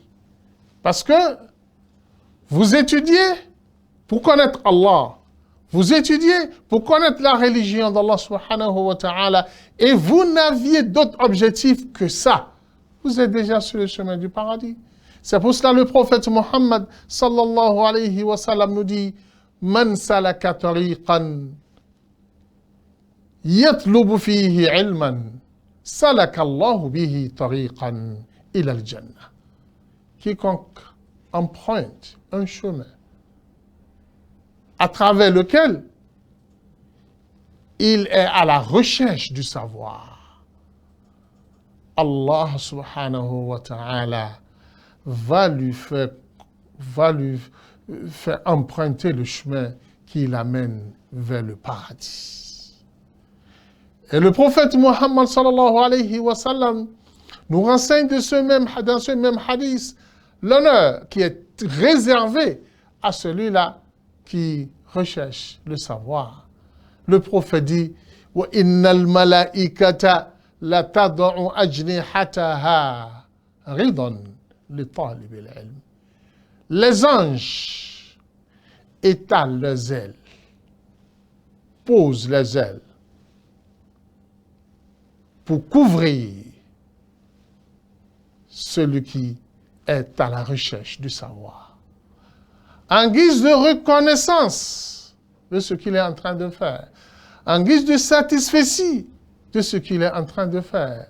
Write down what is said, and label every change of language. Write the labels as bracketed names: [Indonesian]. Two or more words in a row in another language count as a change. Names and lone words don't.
[French] Parce que vous étudiez pour connaître Allah. Vous étudiez pour connaître la religion d'Allah [Arabic] سبحانه وتعالى [French] et vous n'aviez d'autre objectif que ça. Vous êtes déjà sur le chemin du paradis. C'est pour cela le prophète Muhammad [Arabic] صلى الله عليه وسلم [French] nous dit [Arabic] من سلك طريقا يطلب فيه علما سلك الله به طريقا إلى الجنة. [French] Quiconque emprunte un chemin à travers lequel il est à la recherche du savoir, Allah [Arabic] سبحانه وتعالى [French] va lui faire emprunter le chemin qui l'amène vers le paradis. Et le prophète Muhammad [Arabic] صلى الله عليه وسلم [French] nous renseigne dans ce même hadith l'honneur qui est réservé à celui-là qui recherche le savoir. Le prophète dit [Arabic] وإن الملائكة لتضع أجنحتها رضا لطالب العلم. [French] Les anges étalent leurs ailes, posent les ailes pour couvrir celui qui est à la recherche du savoir, en guise de reconnaissance de ce qu'il est en train de faire, en guise de satisfaction de ce qu'il est en train de faire.